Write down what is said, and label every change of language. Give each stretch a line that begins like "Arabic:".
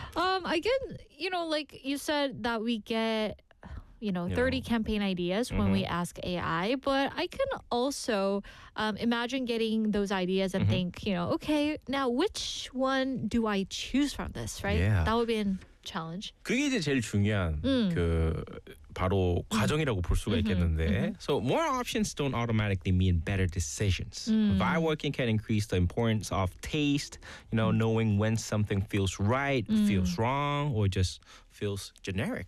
English: I get, you know, like you said that we get, you know, 30 campaign ideas when we ask AI. But I can also imagine getting those ideas and think, you know, okay, now which one do I choose from this, right? Yeah. That would be an challenge.
Korean: 그게 이제 제일 중요한 그 바로 과정이라고 볼 수가 있겠는데.
English: So more options don't automatically mean better decisions. Vibe working can increase the importance of taste, you know, knowing when something feels right, feels wrong, or just feels generic.